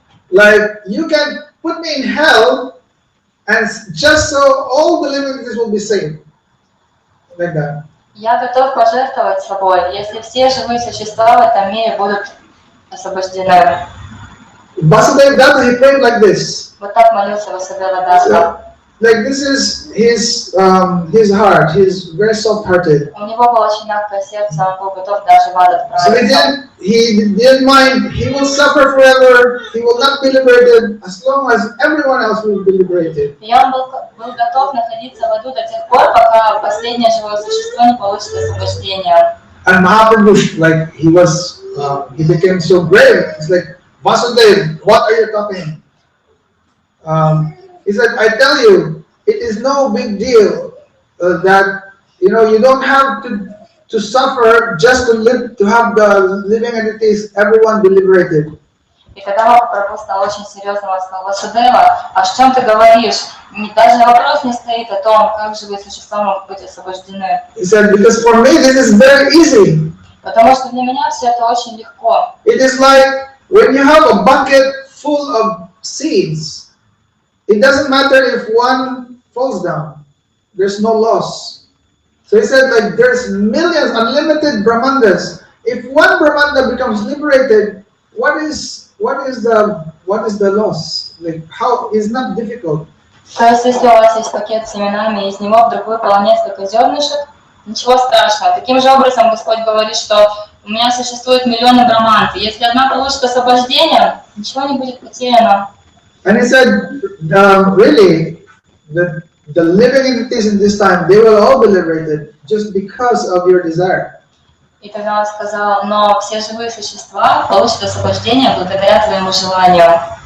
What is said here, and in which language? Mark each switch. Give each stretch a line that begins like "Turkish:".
English: Like you can put me in hell, and just so all the living entities will be saved, like that.
Russian: Я готов пожертвовать собой, если все живые существа в этом мире будут освобождены».
English: Vasudeva Datta, he prayed like this.
Russian: Вот так молился Васудева Датта.
English: Like this is his heart. He's very soft-hearted.
Russian: У него было очень мягкое сердце, он был готов даже в ад
English: So
Russian: отправиться.
English: he didn't mind. He will suffer forever. He will not be liberated as long as everyone else will be liberated.
Russian: И он был готов находиться в аду до тех пор, пока последнее живое существо не получит освобождение.
English: And Mahaprabhu, like he became so brave. He's like, Vasudev, what are you talking? He said, I tell you, it is no big deal that you don't have to suffer just to have the living entities, everyone be liberated.
Russian: И когда Махапрабху стал очень серьезным, он сказал: «Васудева, а о чем ты говоришь? Даже вопрос не стоит о том, как живые существа могут быть освобождены».
English: He said, because for me this is very easy.
Russian: Потому что для меня все это очень легко.
English: It is like when you have a bucket full of seeds. It doesn't matter if one falls down. There's no loss. So he said, like there's millions, unlimited Brahmandas. If one Brahmanda becomes liberated, what is the loss? Like how is not difficult.
Russian: То есть, если у вас есть пакет с семенами, и из него вдруг выпало несколько зернышек, ничего страшного. Таким же образом Господь говорит, что у меня существует миллионы браманд, и если одна получит освобождение, ничего не будет потеряно.
English: And he said, really, the living entities in this time, they will all be liberated just because of your desire.
Russian: И тогда он сказал: но все живые существа получат освобождение благодаря твоему желанию.